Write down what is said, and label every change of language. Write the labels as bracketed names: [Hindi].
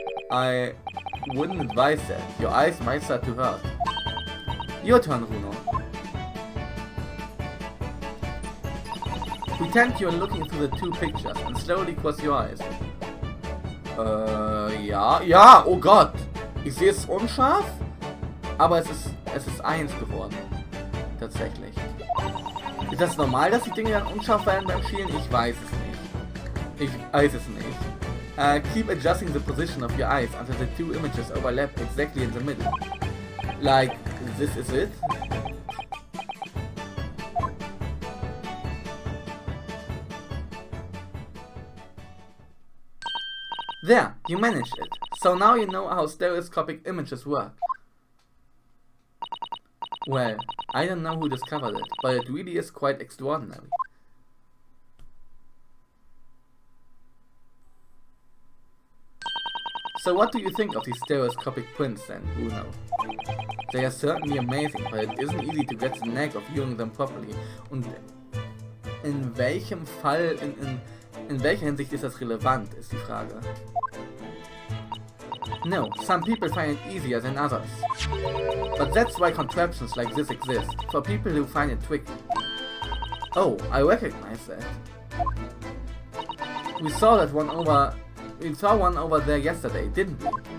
[English] I wouldn't advise that. Your eyes might start to hurt. Your turn, Runo. Pretend you're looking through the two pictures and slowly cross your eyes. [German] Ja, oh Gott. Ich sehe es unscharf, aber es ist eins geworden. Tatsächlich. Ist das normal, dass die Dinge dann unscharf werden beim Schielen? Ich weiß es nicht. [English] Keep adjusting the position of your eyes until the two images overlap exactly in the middle. Like, this is it? There, you managed it. So now you know how stereoscopic images work. Well, I don't know who discovered it, but it really is quite extraordinary. So what do you think of these stereoscopic prints then, Bruno? They are certainly amazing, but it isn't easy to get the knack of viewing them properly. [German] Und in welchem Fall, in welcher Hinsicht ist das relevant, ist die Frage. [English] No, some people find it easier than others. But that's why contraptions like this exist, for people who find it tricky. Oh, I recognize that. We saw one over there yesterday, didn't we?